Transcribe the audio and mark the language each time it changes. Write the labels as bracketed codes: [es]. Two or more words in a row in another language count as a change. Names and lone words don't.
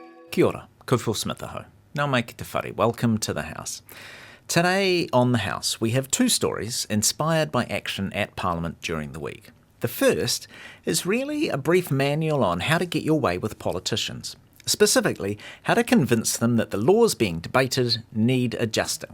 [mi] Kia ora, kouwhil Smith aho. Nau mai ki te whare, [en] welcome to the House. Today on the House, we have two stories inspired by action at Parliament during the week. The first is really a brief manual on how to get your way with politicians. Specifically, how to convince them that the laws being debated need adjusting.